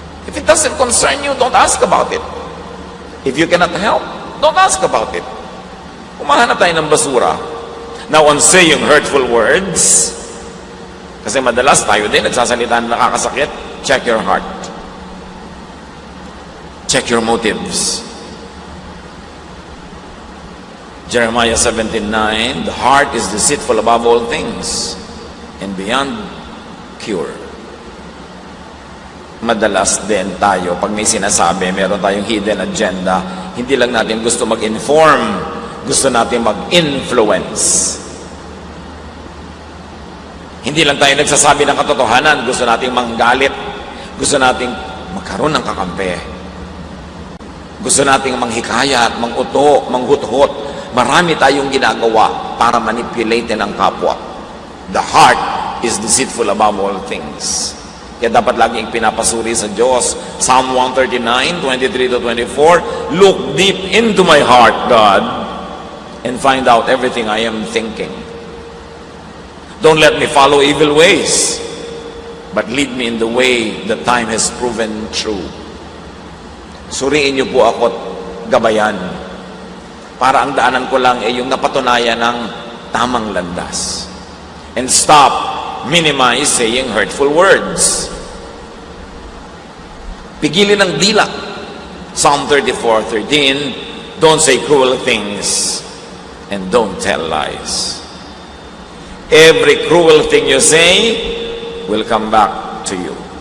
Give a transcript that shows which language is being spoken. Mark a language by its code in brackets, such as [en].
[en] If it doesn't concern you, don't ask about it. If you cannot help, don't ask about it. [tl] Kumahanap tayo ng basura. [en] Now, on saying hurtful words, [tl] kasi madalas tayo din nagsasalita na nakakasakit, [en] check your heart. Check your motives. Jeremiah 17:9, the heart is deceitful above all things and beyond cure. [tl] Madalas din tayo, pag may sinasabi, meron tayong [en] hidden agenda, [tl] hindi lang natin gusto mag-inform, gusto natin mag-influence. Hindi lang tayo nagsasabi ng katotohanan, gusto nating manggalit, gusto nating magkaroon ng kakampi. Gusto nating manghikayat, manguto, manghuthot. Marami tayong ginagawa para manipulate ang kapwa. [en] The heart is deceitful above all things. [tl] Kaya dapat laging pinapasuri sa Diyos. [en] Psalm 139, 23-24, look deep into my heart, God, and find out everything I am thinking. Don't let me follow evil ways, but lead me in the way that time has proven true. [tl] Suriin niyo po ako at gabayan para ang daanan ko lang ay yung napatunayan ng tamang landas. [en] And stop, minimize saying hurtful words. [tl] Pigilin ng dila. [en] Psalm 34:13, don't say cruel things and don't tell lies. Every cruel thing you say will come back to you.